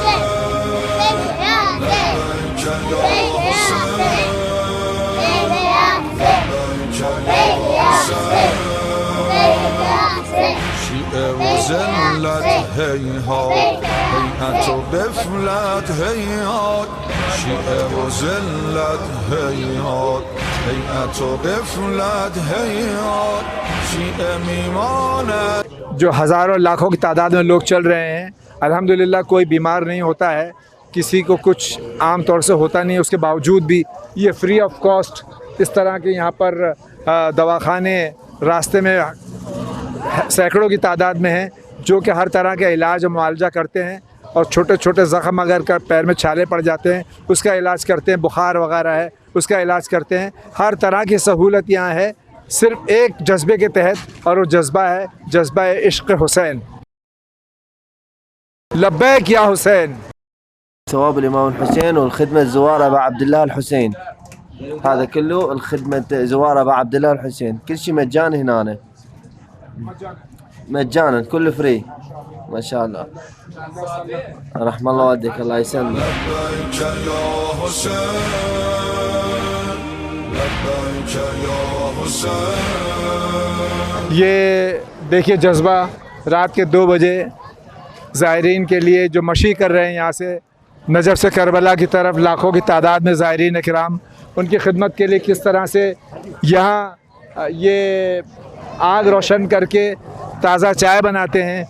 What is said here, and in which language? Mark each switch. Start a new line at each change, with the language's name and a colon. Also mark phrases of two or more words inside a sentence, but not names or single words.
Persian: لبیک یا شیعه و ذلت هیهات هیئت و غفلت هیهات شیعه و ذلت هیهات هیئت و غفلت هیهات شیعه میماند
Hindi: जो हज़ारों लाखों की तादाद में लोग चल रहे हैं, अल्हम्दुलिल्लाह कोई बीमार नहीं होता है, किसी को कुछ आम तौर से होता नहीं है, उसके बावजूद भी ये
English: free of cost
Hindi: इस तरह के यहाँ पर दवाखाने रास्ते में सैकड़ों की तादाद में हैं जो कि हर तरह के इलाज और मुआवजा करते हैं। और छोटे छोटे ज़ख़म अगर कर पैर में छाले पड़ जाते हैं उसका इलाज करते हैं, बुखार वगैरह है उसका इलाज करते हैं। हर तरह की सहूलत यहाँ है सिर्फ एक जज्बे के तहत, और वो जज्बा है जज्बा इश्क़ हुसैन।
Arabic: لبيك يا حسين. ثواب الإمام الحسين والخدمة زوار أبا عبد الله الحسين، هذا كله الخدمة زوار أبا عبد الله الحسين، كل شيء مجاني هنا، مجانا كله فري ما شاء الله. رحم الله والديك الله يسلمك. لبیک یا حسین لبیک یا حسین
Hindi: ये देखिए जज्बा रात के 2 बजे ज़ायरीन के लिए जो मशी कर रहे हैं यहाँ से नजफ़ से करबला की तरफ लाखों की तादाद में ज़ायरीन किराम उनकी खिदमत के लिए किस तरह से यहाँ ये आग रोशन करके ताज़ा चाय बनाते हैं।